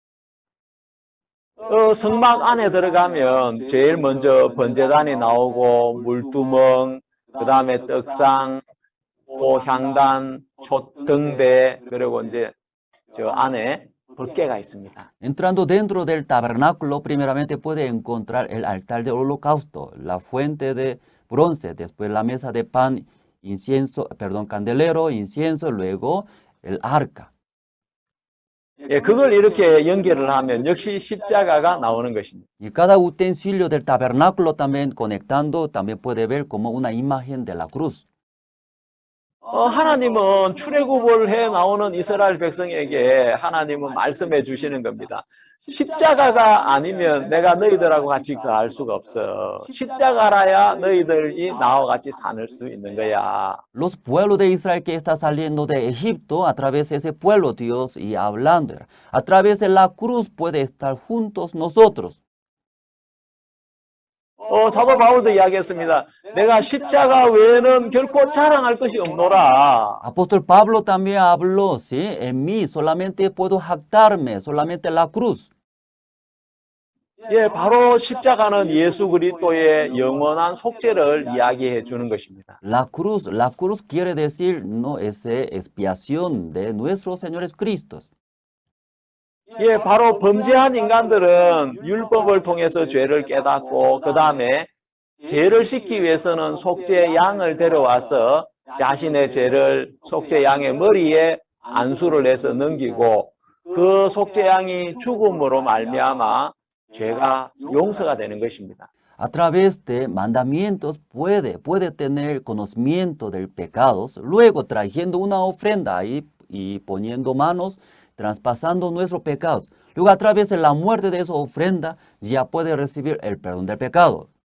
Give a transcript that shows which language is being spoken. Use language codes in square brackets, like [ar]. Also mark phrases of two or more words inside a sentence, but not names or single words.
[ko] 성막 안에 들어가면 제일 먼저 번제단이 나오고 물두멍, 그 다음에 떡상, 또 향단, 등대, 그리고 이제 저 안에 법궤가 있습니다. [es] Entrando dentro del tabernáculo, primeramente puede encontrar el altar de holocausto, la fuente de bronce, después la mesa de pan, candelero, incienso, luego el arca. [ko] 그걸 이렇게 연결을 하면 역시 십자가가 나오는 것입니다. [es] Y cada utensilio del tabernáculo también conectando, también puede ver como una imagen de la cruz. [ko] 하나님은 출애굽을 해 나오는 이스라엘 백성에게 하나님은 말씀해 주시는 겁니다. 십자가가 아니면 내가 너희들하고 같이 거할 수가 없어. 십자가라야 너희들이 나와 같이 살 수 있는 거야. [es] Los pueblos de Israel que está saliendo de Egipto, a través de ese pueblo Dios y hablando, a través de la cruz puede estar juntos nosotros. [ko] 사도 바울도 이야기했습니다. 내가 십자가 외에는 결코 자랑할 것이 없노라. [es] Apóstol Pablo también habló, ¿sí? En mí solamente puedo jactarme, solamente la cruz. [ko] 예, 바로 십자가는 예수 그리스도의 영원한 속죄를 이야기해 주는 것입니다. [es] La cruz quiere decir, no, es expiación de nuestro Señor Jesucristo. [ko] 예, 바로 범죄한 인간들은 율법을 통해서 죄를 깨닫고 그 다음에 죄를 씻기 위해서는 속죄 양을 데려와서 자신의 죄를 속죄 양의 머리에 안수를 해서 넘기고 그 속죄 양이 죽음으로 말미암아 죄가 용서가 되는 것입니다. [es] A través de mandamientos puede tener conocimiento del pecado, luego trayendo una ofrenda ahí y poniendo manos, traspasando nuestros pecados. Luego a través de la muerte de esa ofrenda ya puede recibir el perdón del pecado.